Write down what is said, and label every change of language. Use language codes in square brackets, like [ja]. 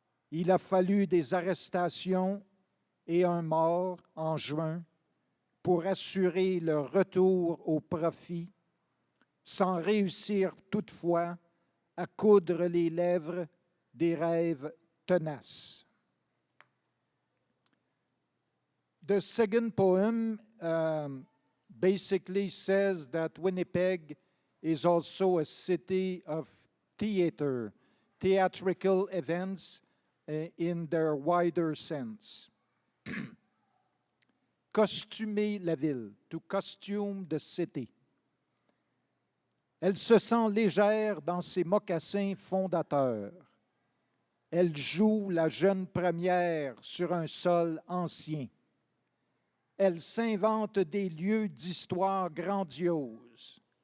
[fr] Il a fallu des arrestations et un mort en juin pour assurer leur retour au profit, sans réussir toutefois à coudre les lèvres des rêves tenaces. [en] The second poem basically says that Winnipeg is also a city of theater, theatrical events in their wider sense. [fr] Costumer la ville, [en] to costume the city. [fr] Elle se sent légère dans ses mocassins fondateurs. Elle joue la jeune première sur un sol ancien. Elle s'invente des lieux d'histoire grandiose.